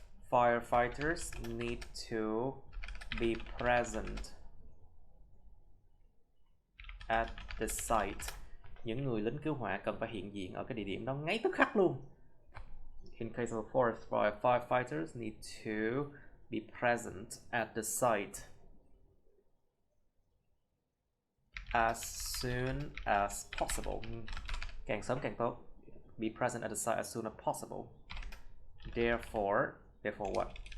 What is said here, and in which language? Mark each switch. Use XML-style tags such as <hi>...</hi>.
<en>Firefighters need to be present at the site.</en> <vi>Những người lính cứu hỏa cần phải hiện diện ở cái địa điểm đó ngay tức khắc luôn.</vi> <en>In case of a forest fire, firefighters need to be present at the site as soon as possible.</en> <vi>Càng sớm càng tốt.</vi> <en>Be present at the site as soon as possible. Therefore what?</en>